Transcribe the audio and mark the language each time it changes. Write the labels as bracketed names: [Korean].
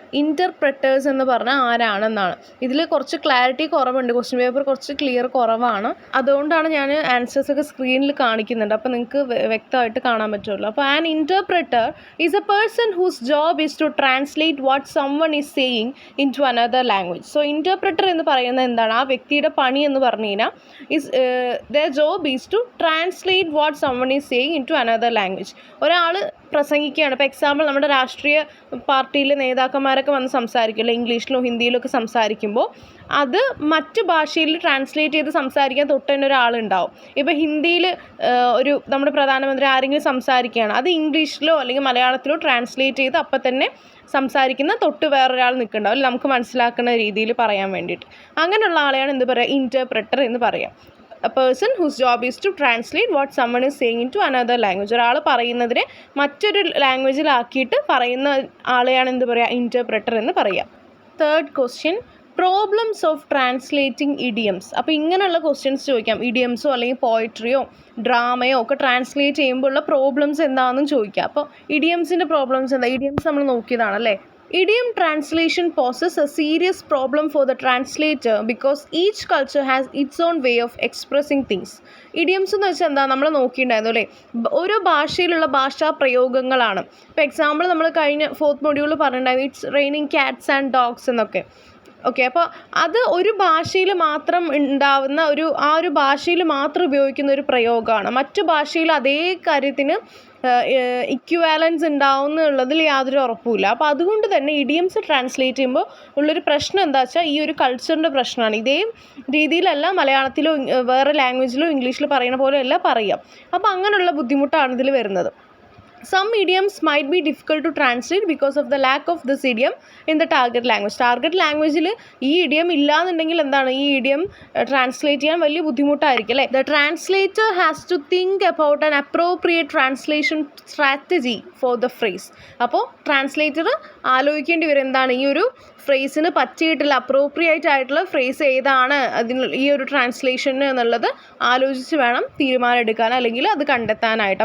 [Malayalam] ഇൻ്റർപ്രറ്റേഴ്സ് എന്ന് പറഞ്ഞാൽ ആരാണെന്നാണ്. ഇതിൽ കുറച്ച് ക്ലാരിറ്റി കുറവുണ്ട്. ക്വസ്റ്റ്യൻ പേപ്പർ കുറച്ച് ക്ലിയർ കുറവാണ്. അതുകൊണ്ടാണ് ഞാൻ ആൻസേഴ്സൊക്കെ സ്ക്രീനിൽ കാണിക്കുന്നുണ്ട്. അപ്പോൾ നിങ്ങൾക്ക് വ്യക്തമായിട്ട് കാണാൻ പറ്റുമല്ലോ. [English] അപ്പോൾ an interpreter is a person whose job is to translate what someone is saying into another language. [Malayalam] So interpreter എന്ന് പറയുന്നത് എന്താണ്? ആ വ്യക്തിയുടെ പണി എന്ന് പറഞ്ഞു കഴിഞ്ഞാൽ [English] their job is to translate what someone is saying into another language. [Malayalam] ഒരാൾ പ്രസംഗിക്കുകയാണ്. ഇപ്പോൾ എക്സാമ്പിൾ നമ്മുടെ രാഷ്ട്രീയ പാർട്ടിയിലെ നേതാക്കന്മാരൊക്കെ വന്ന് സംസാരിക്കില്ല, ഇംഗ്ലീഷിലോ ഹിന്ദിയിലോ ഒക്കെ സംസാരിക്കുമ്പോൾ അത് മറ്റ് ഭാഷയിൽ ട്രാൻസ്ലേറ്റ് ചെയ്ത് സംസാരിക്കാൻ തൊട്ട് തന്നെ ഒരാളുണ്ടാവും. ഇപ്പോൾ ഹിന്ദിയിൽ ഒരു നമ്മുടെ പ്രധാനമന്ത്രി ആരെങ്കിലും സംസാരിക്കുകയാണ്, അത് ഇംഗ്ലീഷിലോ അല്ലെങ്കിൽ മലയാളത്തിലോ ട്രാൻസ്ലേറ്റ് ചെയ്ത് അപ്പം തന്നെ സംസാരിക്കുന്ന തൊട്ട് വേറൊരാൾ നിൽക്കുന്നുണ്ടാവും, അല്ലെങ്കിൽ നമുക്ക് മനസ്സിലാക്കുന്ന രീതിയിൽ പറയാൻ വേണ്ടിയിട്ട്. അങ്ങനെയുള്ള ആളെയാണ് എന്ത് പറയുക? ഇൻ്റർപ്രറ്റർ എന്ന് പറയാം. [English] A person whose job is to translate what someone is saying into another language. [Malayalam] ഒരാൾ പറയുന്നതിനെ മറ്റൊരു ലാംഗ്വേജിലാക്കിയിട്ട് പറയുന്ന ആളെയാണ് എന്ത് പറയുക? ഇൻ്റർപ്രറ്റർ എന്ന് പറയാം. [English] Third question, problems of translating idioms. [Malayalam] അപ്പോൾ ഇങ്ങനെയുള്ള ക്വസ്റ്റ്യൻസ് ചോദിക്കാം. ഇഡിയംസോ അല്ലെങ്കിൽ പോയട്രിയോ ഡ്രാമയോ ഒക്കെ ട്രാൻസ്ലേറ്റ് ചെയ്യുമ്പോൾ ഉള്ള പ്രോബ്ലംസ് എന്താണെന്നും ചോദിക്കാം. അപ്പോൾ ഇഡിയംസിൻ്റെ പ്രോബ്ലംസ് എന്താ? ഇഡിയംസ് നമ്മൾ നോക്കിയതാണല്ലേ. [English] Idiom translation poses a serious problem for the translator because each culture has its own way of expressing things. [Malayalam] Idioms എന്ന് വെച്ചാൽ എന്താ? നമ്മൾ നോക്കിയിട്ടുണ്ടായിരുന്നു അല്ലേ, ഓരോ ഭാഷയിലുള്ള ഭാഷാ പ്രയോഗങ്ങളാണ്. ഇപ്പോൾ എക്സാമ്പിൾ നമ്മൾ കഴിഞ്ഞ 4th മൊഡ്യൂളിൽ പറഞ്ഞിട്ടുണ്ടായിരുന്നു, [English] it's raining cats and dogs [Malayalam] എന്നൊക്കെ. ഓക്കെ, അപ്പോൾ അത് ഒരു ഭാഷയിൽ മാത്രം ഉണ്ടാവുന്ന ആ ഒരു ഭാഷയിൽ മാത്രം ഉപയോഗിക്കുന്ന ഒരു പ്രയോഗമാണ്. മറ്റു ഭാഷയിൽ അതേ കാര്യത്തിന് ഇക്വാലൻസ് ഉണ്ടാവുന്നുള്ളതിൽ യാതൊരു ഉറപ്പുമില്ല. അപ്പോൾ അതുകൊണ്ട് തന്നെ ഇഡിയംസ് ട്രാൻസ്ലേറ്റ് ചെയ്യുമ്പോൾ ഉള്ളൊരു പ്രശ്നം എന്താ വെച്ചാൽ ഈ ഒരു കൾച്ചറിൻ്റെ പ്രശ്നമാണ്. ഇതേ രീതിയിലല്ല മലയാളത്തിലോ വേറെ ലാംഗ്വേജിലോ ഇംഗ്ലീഷിൽ പറയുന്ന പോലെയല്ല പറയാം. അപ്പോൾ അങ്ങനെയുള്ള ബുദ്ധിമുട്ടാണ് ഇതിൽ വരുന്നത്. [English] Some idioms might be difficult to translate because of the lack of this idiom in the target language. [Malayalam] Target ലാംഗ്വേജിൽ ഈ ഇഡിയം ഇല്ലാന്നുണ്ടെങ്കിൽ എന്താണ്, ഈ ഇഡിയം ട്രാൻസ്ലേറ്റ് ചെയ്യാൻ വലിയ ബുദ്ധിമുട്ടായിരിക്കും അല്ലേ. [English] The translator has to think about an appropriate translation strategy for the phrase. [Malayalam] അപ്പോൾ ട്രാൻസ്ലേറ്റർ ആലോചിക്കേണ്ടി വരും, എന്താണ് ഈ ഒരു ഫ്രേസിന് പറ്റിയിട്ടുള്ള അപ്രോപ്രിയേറ്റ് ആയിട്ടുള്ള ഫ്രേസ് ഏതാണ് അതിന് ഈ ഒരു ട്രാൻസ്ലേഷന് എന്നുള്ളത് ആലോചിച്ച് വേണം തീരുമാനം എടുക്കാൻ, അല്ലെങ്കിൽ അത് കണ്ടെത്താനായിട്ട്.